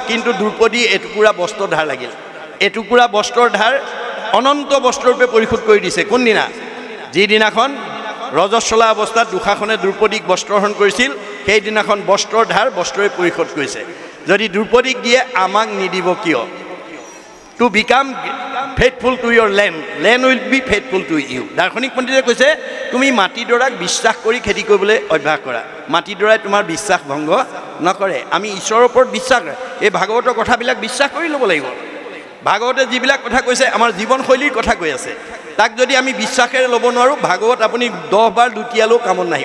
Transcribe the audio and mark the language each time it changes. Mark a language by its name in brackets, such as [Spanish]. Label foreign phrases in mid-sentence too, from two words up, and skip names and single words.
[Assamese] কিন্তু দ্ৰৌপদী এটুকুৰা বস্ত্ৰৰ ধাৰ লাগিল। এটুকুৰা বস্ত্ৰৰ ধাৰ অনন্ত বস্ত্ৰৰূপে পৰিশোধ কৰি দিছে। কোনদিনা? যিদিনাখন ৰজস্বলা অৱস্থাত দুঃশাসনে দ্ৰৌপদীক বস্ত্ৰহৰণ কৰিছিল, সেইদিনাখন বস্ত্ৰৰ ধাৰ বস্ত্ৰই পৰিশোধ কৰিছে। যদি দ্ৰৌপদীক দিয়ে আমাক নিদিব কিয়? [English] To become faithful to your land will be faithful to you. [Assamese] দাৰ্শনিক পণ্ডিতে কৈছে তুমি মাটিডৰাক বিশ্বাস কৰি খেতি কৰিবলৈ অভ্যাস কৰা, মাটিডৰাই তোমাৰ বিশ্বাস ভংগ নকৰে। আমি ঈশ্বৰৰ ওপৰত বিশ্বাস, এই ভাগৱতৰ কথাবিলাক বিশ্বাস কৰি ল'ব লাগিব। ভাগৱতে যিবিলাক কথা কৈছে আমাৰ জীৱনশৈলীৰ কথা কৈ আছে, তাক যদি আমি বিশ্বাসেৰে ল'ব নোৱাৰোঁ, ভাগৱত আপুনি 10 বাৰ লুটিয়ালেও কামত নাহিব।